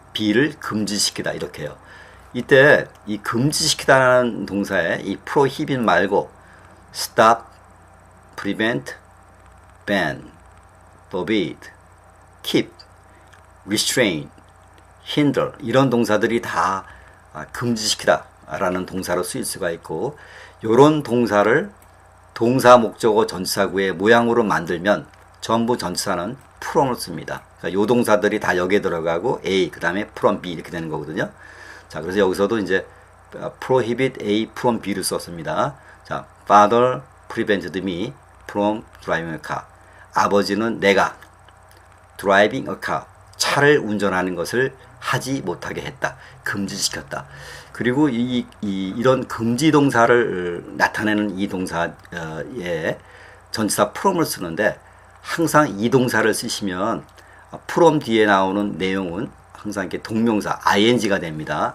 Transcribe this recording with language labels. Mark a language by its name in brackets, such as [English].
[Korean] B를 금지시키다 이렇게 해요. 이때 이 금지시키다라는 동사에 이 prohibit 말고 stop, prevent, ban, forbid, keep, restrain, hinder 이런 동사들이 다 금지시키다 라는 동사로 쓰일 수가 있고, 이런 동사를 동사 목적어 전치사구의 모양으로 만들면 전부 전치사는 from을 씁니다. 그러니까 요 동사들이 다 여기에 들어가고 A, 그 다음에 from B 이렇게 되는 거거든요. 자, 그래서 여기서도 이제 [English] prohibit A from B [Korean] 를 썼습니다. [English] 자, father prevented me from driving a car. [Korean] 아버지는 내가 [English] driving a car, [Korean] 차를 운전하는 것을 하지 못하게 했다. 금지시켰다. 그리고 이런 금지 동사를 나타내는 이 동사에 전치사 from을 쓰는데, 항상 이 동사를 쓰시면 from 뒤에 나오는 내용은 항상 이렇게 동명사 ing가 됩니다.